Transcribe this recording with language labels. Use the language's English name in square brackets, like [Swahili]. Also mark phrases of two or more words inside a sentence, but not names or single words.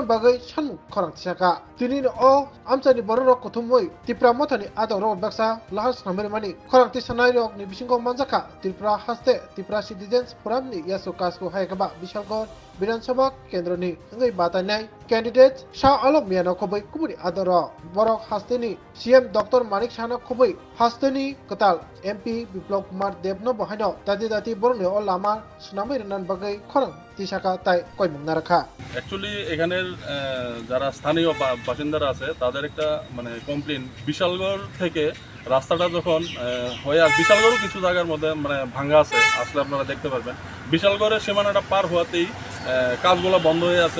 [Kok Borok] बागै सानमु खरांथियाका दिनि अ आमचेनि बररक कुथुमै तिप्रा मथनि आदरक बाक्सा लाहार स्नामरि मानि खरांथि सानाय रक नि बिसिंगो मानजाका त्रिपुरा हास्ते त्रिपुरा सिटिजेन्स फोरामनि यासु कासको हायगबा बिशालगढ़ विधानसभा केन्द्रनि हंगै बातायनाय कैंडिडेट शाह आलम मियानो खबै कुबुरि आदर बरक हास्तेनि सीएम डॉक्टर मानिक साना खबै हास्तेनि कताल एमपी बिप्लव कुमार देवनो बहायनो दादी दादी बरने अ लामा सुनामै रनान बागै खरं তিশাকা তাই কয়মুংনা রাখা [Bangla] অ্যাকচুয়ালি এখানের যারা স্থানীয় বাসিন্দারা আছে তাদের একটা মানে কমপ্লেন বিশালগড় থেকে রাস্তাটা যখন হয়ে বিশালগড়ও কিছু জায়গার মধ্যে মানে ভাঙা আছে, আসলে আপনারা দেখতে পারবেন। বিশালগড়ের সীমানাটা পার হওয়াতেই কাজগুলো বন্ধ হয়ে আছে।